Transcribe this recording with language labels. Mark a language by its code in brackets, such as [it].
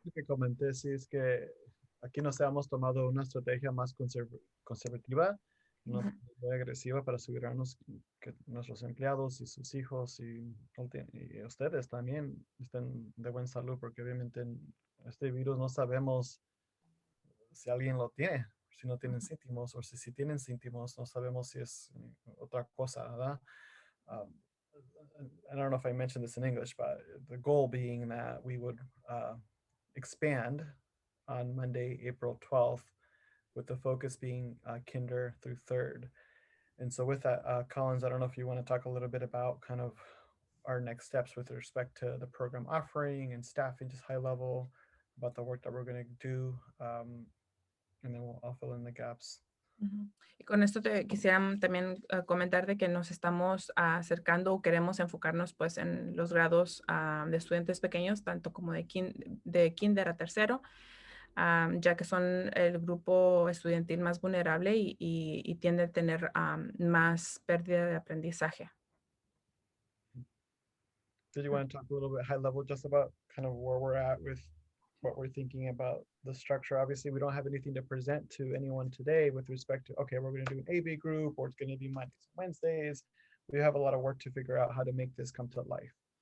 [es] Lo que comenté, sí, es que aquí nos hemos tomado una estrategia más conservativa, no muy agresiva para asegurarnos que nuestros empleados y sus hijos y ustedes también estén de buena salud, porque obviamente este virus no sabemos si alguien lo tiene, si no tienen síntomas, o si tienen síntomas, no sabemos si es otra cosa, ¿verdad? [en] Um, I don't know if I mentioned this in English, but the goal being that we would expand on Monday, April 12th, with the focus being kinder through third. And so with that, Collins, I don't know if you want to talk a little bit about kind of our next steps with respect to the program offering and staffing, just high level about the work that we're going to do. And then I'll fill in the gaps. [es] Y con esto te quisiera también comentar de que nos estamos acercando o queremos enfocarnos pues en los grados de estudiantes pequeños, tanto como de kinder a tercero, ya que son el grupo estudiantil más vulnerable y tiende a tener más pérdida de aprendizaje. [en] Did you want to talk a little bit high level just about kind of where we're at with what we're thinking about the structure? Obviously, we don't have anything to present to anyone today with respect to, okay, we're going to do an AB group or it's going to be Mondays and Wednesdays. We have a lot of work to figure out how to make this come to life.